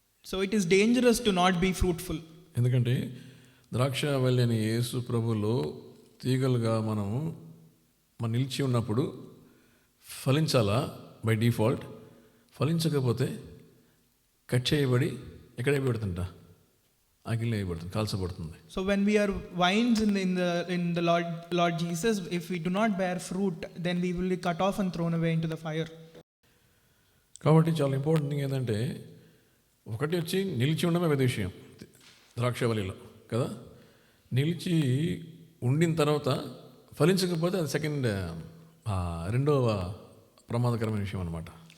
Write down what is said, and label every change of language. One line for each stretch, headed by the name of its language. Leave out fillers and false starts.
English: So it is dangerous to not be fruitful.
Telugu: ఎందుకంటే ద్రాక్షావల్లి అని యేసు ప్రభులో తీగలుగా మనం నిలిచి ఉన్నప్పుడు ఫలించాలా
English: By default.
Telugu: ఫలించకపోతే కట్ చేయబడి ఎక్కడ అయిపోతుంట? అగ్గిలో అయిపోతుంది, కాల్చబడుతుంది.
English: So when we are vines in the Lord Jesus, if we do not bear fruit, then we will be cut off and thrown away into the fire.
Telugu: కాబట్టి చాలా ఇంపార్టెంట్ థింగ్ ఏంటంటే ఒకటి వచ్చి నిలిచి ఉండమే పెద్ద విషయం ద్రాక్షవల్లిలో కదా. నిలిచి ఉండిన తర్వాత ఫలించకపోతే అది రెండవ ప్రమాదకరమైన విషయం అనమాట.